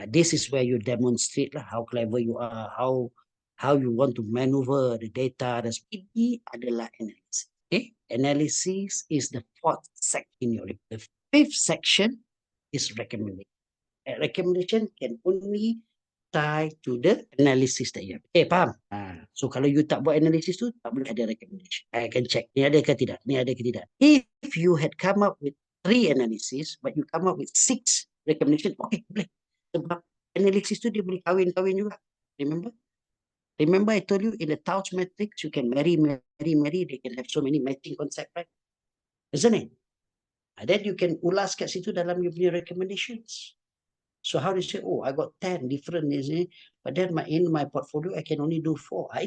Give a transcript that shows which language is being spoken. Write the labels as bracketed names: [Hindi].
[English] This is where you demonstrate lah how clever you are, how you want to maneuver the data. [Malay] Ini adalah analysis. [English] Okay, analysis is the 4th section in your report. The 5th section is recommendation. Recommendation can only tie to the analysis that you have. [Malay] Faham? So kalau you tak buat analysis tu, tak boleh ada recommendation. [English] I can check, [Malay] ni ada ke tidak, ni ada ke tidak. [English] If you had come up with 3 analysis, but you come up with 6 recommendation, okay, boleh. [Malay] Sebab analysis tu dia boleh kahwin-kahwin juga. [English] Remember I told you in the Tausch matrix, you can marry, they can have so many matching concept, right? Isn't it? Then you can [Malay] ulas kat situ dalam [English] you punya recommendations. So how do you say, oh, I got 10 different, but then in my portfolio, I can only do 4.